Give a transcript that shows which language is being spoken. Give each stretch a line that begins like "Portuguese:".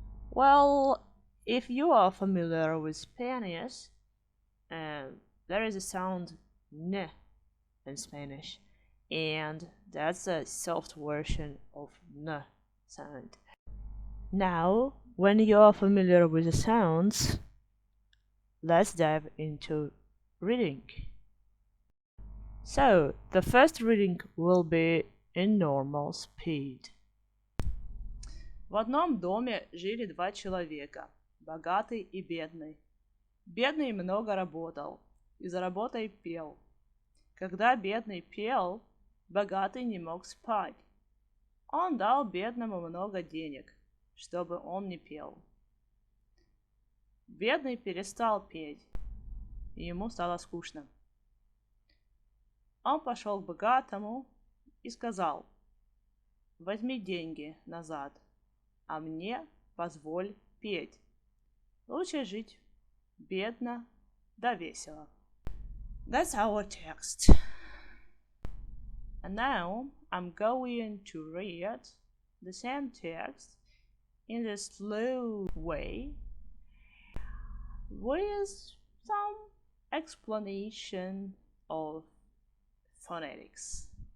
English: Well, if you are familiar with Spanish, there is a sound n in Spanish, and that's a soft version of n sound. Now, when you are familiar with the sounds, let's dive into reading. So, the first reading will be in normal speed.
Russian: В одном доме жили два человека, богатый и бедный. Бедный много работал и за работой пел. Когда бедный пел, богатый не мог спать. Он дал бедному много денег, чтобы он не пел. Бедный перестал петь, и ему стало скучно. Он пошел к богатому и сказал: возьми деньги назад, а мне позволь петь. Лучше жить бедно да весело.
English: That's our text. And now I'm going to read the same text in a slow way with some explanation of phonetics.